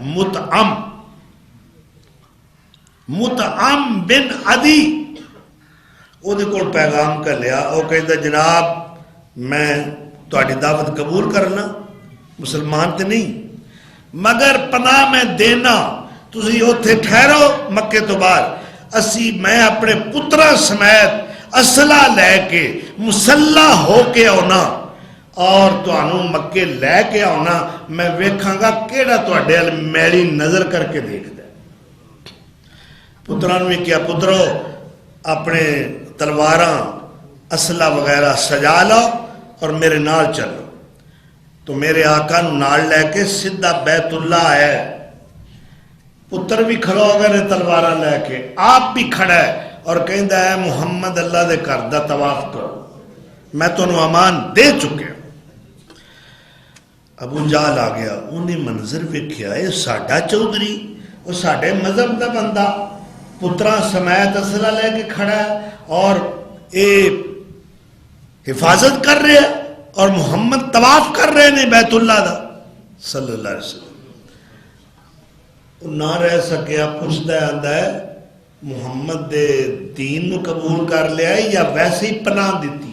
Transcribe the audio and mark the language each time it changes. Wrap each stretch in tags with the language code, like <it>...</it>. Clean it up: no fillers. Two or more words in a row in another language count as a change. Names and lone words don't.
<pa>مطعم بن عدی۔ او دے کول پیغام کر لیا، او کہتا جناب میں تہاڈی دعوت قبول کرنا، مسلمان تے نہیں مگر پناہ میں دینا، تسی اوتھے ٹھہرو مکے تو باہر، اسی میں اپنے پترا سمیت اسلحہ لے کے مسلح ہو کے آنا اور تانوں مکے لے کے آنا، میں ویکھاں گا کیڑا تہاڈے ال میلی نظر کر کے دیکھدا۔ پتراں نے کیا پترو اپنے تلواراں اسلحہ وغیرہ سجا لو اور میرے نال چلو۔ تو میرے آقا نو نال لے کے سیدھا بیت اللہ ہے، پتر بھی کھڑا ہو گئے تلواراں لے کے، آپ بھی کھڑا ہے اور کہندا ہے محمد اللہ دے گھر دا طواف کرو، میں تانوں امان دے چکے۔ ابو جہل آ گیا، انہیں منظر ویکھیا اے ساڈا چودھری، وہ ساڈے مذہب دا بندہ پتراں سمیت اسلحہ لے کے کھڑا ہے اور اے حفاظت کر رہے ہیں اور محمد طواف کر رہے ہیں بیت اللہ دا</pa> <ar>صلی اللہ علیہ وسلم۔</ar> <pa>نہ رہ سکیا، پوچھتا ہے آندا ہے محمد دے دین نو قبول کر لیا یا ویسے ہی پناہ دیتی؟</pa>